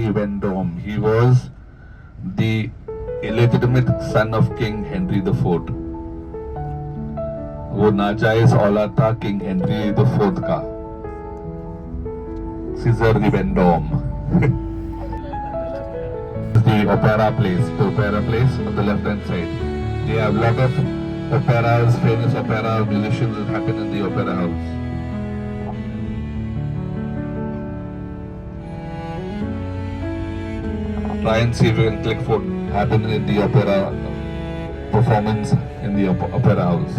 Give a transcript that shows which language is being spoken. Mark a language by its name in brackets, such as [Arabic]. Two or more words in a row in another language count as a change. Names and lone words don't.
[English] Vendôme, he was the illegitimate son of King Henry IV. [Hindi] वो नाजायज औलाद था King Henry IV का. [English] César de Vendôme. The opera place. The opera place on the left-hand side. They have a lot of operas, famous opera musicians that happen in the opera house. Try and see if you can click what happened in the opera performance in the opera house.